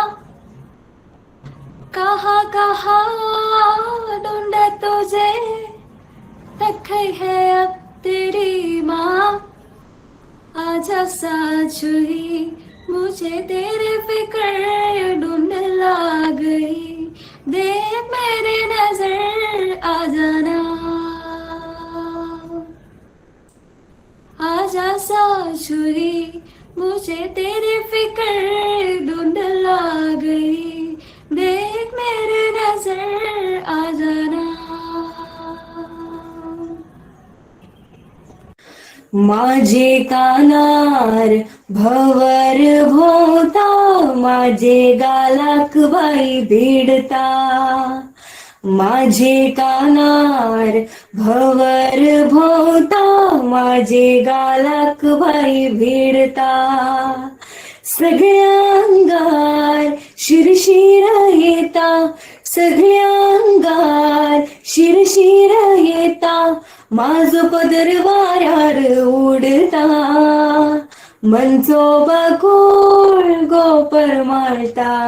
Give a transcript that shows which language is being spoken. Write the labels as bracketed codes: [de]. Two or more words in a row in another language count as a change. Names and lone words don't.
[hi] कहाँ कहाँ ढूंढे तुझे, रखी है अब तेरी माँ, आजा साझ हुई मुझे तेरे फिक्र ढूंढ ला गई, देख मेरी नजर आ जाना, आजा साझ हुई मुझे तेरी फिक्र ढूंढ ला गई, देख मेरे नजर आ जाना। [kok] माझे कानार भवर भोवता, माझे गालाक बाई भिडता, माझे कानार भवर भोवता, माझे गालाक बाई भिडता, सगळ्या अंगार शिरशिर येता, सगळ्या अंगार शिरशिर येता, माझो पदर वाऱ्यार उडता, मनचो बकूळ गोपर माळटा